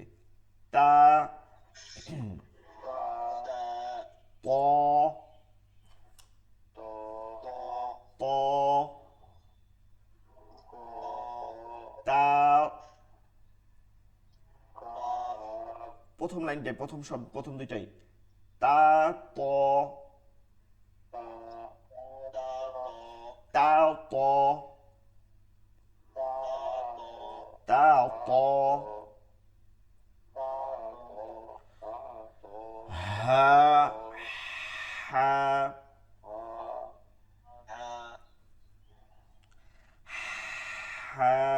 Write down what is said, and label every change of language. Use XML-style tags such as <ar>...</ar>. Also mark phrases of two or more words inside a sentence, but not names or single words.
<bn>তা, ত, ত, তা, প্রথম লাইনটাই, প্রথম শব্দ, প্রথম দুইটাই তা, ত, তা, ত, তা, ত, হা, হা, হা,</bn>